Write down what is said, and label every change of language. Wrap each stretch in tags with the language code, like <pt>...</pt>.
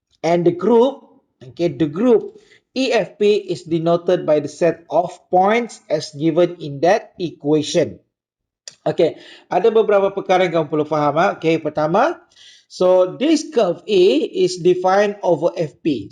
<en>And the group EFP is denoted by the set of points as given in that equation.</en> <ms>Okay, ada beberapa perkara yang kamu perlu faham.</ms> <en>Okay, pertama, so this curve A is defined over FP.</en>